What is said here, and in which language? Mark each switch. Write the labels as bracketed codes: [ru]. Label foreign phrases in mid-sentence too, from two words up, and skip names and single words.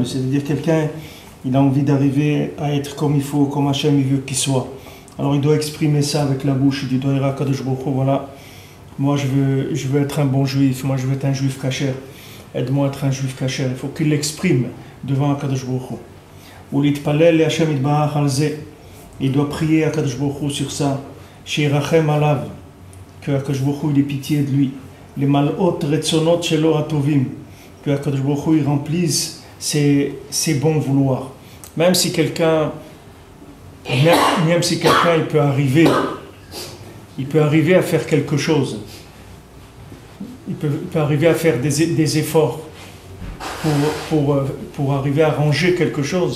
[fr] C'est-à-dire quelqu'un, il a envie d'arriver à être comme il faut, comme Hachem il veut qu'il soit. Alors il doit exprimer ça avec la bouche, il dit Kadosh Baruch Hu, voilà, moi je veux être un bon juif, moi je veux être un juif kasher, aide-moi à être un juif kasher. Il faut qu'il l'exprime devant Kadosh Baruch Hu. [he] ולהתפלל לה' יתברך על זה. [fr] Il doit prier à Kadosh Baruch Hu sur ça. [he] שירחם עליו, [fr] que Kadosh Baruch Hu il ait pitié de lui. [he] למלאות רצונות שלו הטובים, [fr] que Kadosh Baruch Hu il remplisse ses bons vouloirs. Même si quelqu'un il peut arriver à faire quelque chose. Il peut arriver à faire des efforts pour arriver à ranger quelque chose.